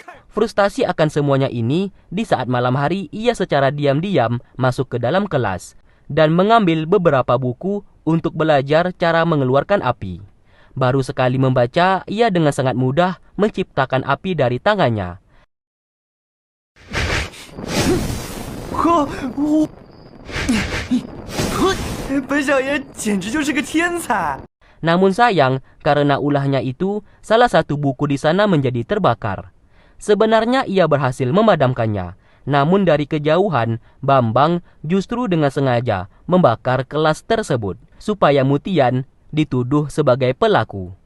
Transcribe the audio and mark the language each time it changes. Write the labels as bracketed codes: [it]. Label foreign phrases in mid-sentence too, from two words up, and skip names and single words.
[id] Frustasi akan semuanya ini, di saat malam hari ia secara diam-diam masuk ke dalam kelas dan mengambil beberapa buku untuk belajar cara mengeluarkan api. Baru sekali membaca, ia dengan sangat mudah menciptakan api dari tangannya. [zh] 本小爷简直就是个天才。 [id] Namun sayang, karena ulahnya itu, salah satu buku di sana menjadi terbakar. Sebenarnya ia berhasil memadamkannya, namun dari kejauhan, Bambang justru dengan sengaja membakar kelas tersebut, supaya Mutian dituduh sebagai pelaku.